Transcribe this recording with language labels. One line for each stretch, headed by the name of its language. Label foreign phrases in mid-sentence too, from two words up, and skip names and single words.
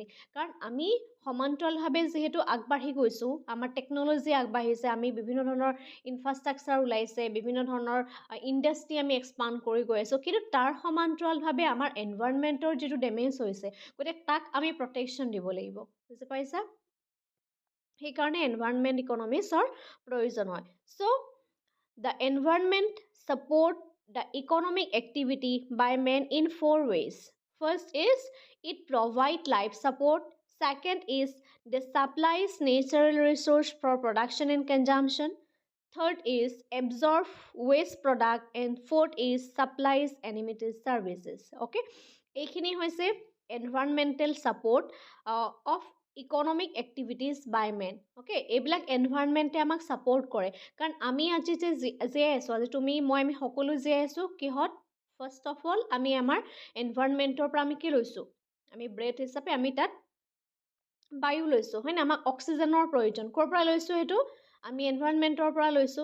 Assamese: কাৰণ আমি সমান্তৰালভাৱে যিহেতু আগবাঢ়ি গৈছোঁ, আমাৰ টেকন'লজি আগবাঢ়িছে, আমি বিভিন্ন ধৰণৰ ইনফ্ৰাষ্ট্ৰাকচাৰ ওলাইছে, বিভিন্ন ধৰণৰ ইণ্ডাষ্ট্ৰি আমি এক্সপাণ্ড কৰি গৈ আছোঁ, কিন্তু তাৰ সমান্তৰালভাৱে আমাৰ এনভাইৰনমেণ্টৰ যিটো ডেমেজ হৈছে গতিকে তাক আমি প্ৰটেকশ্যন দিব লাগিব। বুজি পাইছা? সেইকাৰণে এনভাইৰনমেণ্ট ইকনমিক্সৰ প্ৰয়োজন হয়।
English: So the environment support the economic activity by men in 4 ways. First is it provide life support. Second is they supplies natural resource for production and consumption. Third is absorb waste product, and fourth is supplies amenity services. Okay,
Assamese: এইখিনি হৈছে
English: environmental support of economic activities by men.
Assamese: Okay, এইবিলাক এনভাইৰনমেণ্টে আমাক ছাপোৰ্ট কৰে। কাৰণ আমি আজি যে জীয়াই আছোঁ, আজি তুমি মই আমি সকলো জীয়াই আছোঁ কিহত?
English: first of all
Assamese: আমি আমাৰ এনভাইৰনমেণ্টৰ পৰা আমি কি লৈছোঁ? আমি ব্ৰেথ হিচাপে আমি তাত বায়ু লৈছোঁ, হয়নে? আমাক অক্সিজেনৰ প্ৰয়োজন। ক'ৰ পৰা লৈছোঁ সেইটো? আমি এনভাইৰনমেণ্টৰ পৰা লৈছোঁ।